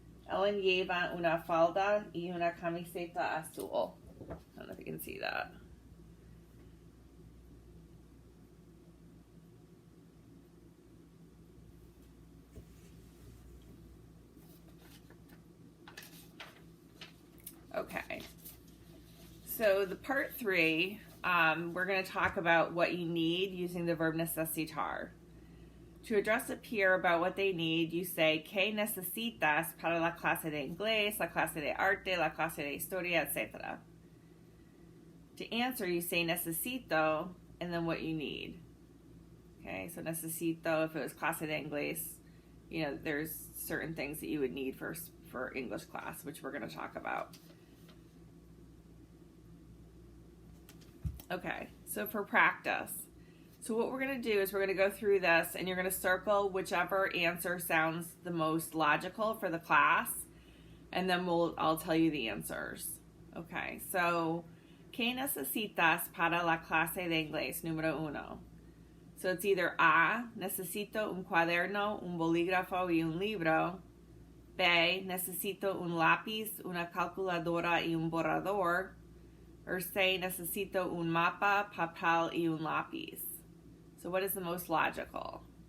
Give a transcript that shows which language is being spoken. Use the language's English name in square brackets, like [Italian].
[Spanish] Ellen lleva una falda y una camiseta azul. [English] I don't know if you can see that. Okay, so the part 3, we're going to talk about what you need using the verb necesitar. To address a peer about what they need, you say, [Spanish] ¿Qué necesitas para la clase de inglés, la clase de arte, la clase de historia, etc.? [English] To answer, you say necesito, and then what you need. Okay, so necesito, if it was [Spanish] clase de inglés, [English] you know, there's certain things that you would need for English class, which we're going to talk about. Okay, so for practice. So what we're going to do is we're going to go through this and you're going to circle whichever answer sounds the most logical for the class, and then I'll tell you the answers. Okay, so [Spanish] ¿Qué necesitas para la clase de inglés número 1? [English] So it's either A, [Spanish] necesito un cuaderno, un bolígrafo y un libro. B, necesito un lápiz, una calculadora y un borrador. Or C, necesito un mapa, papel y un lápiz. [English] So what is the most logical?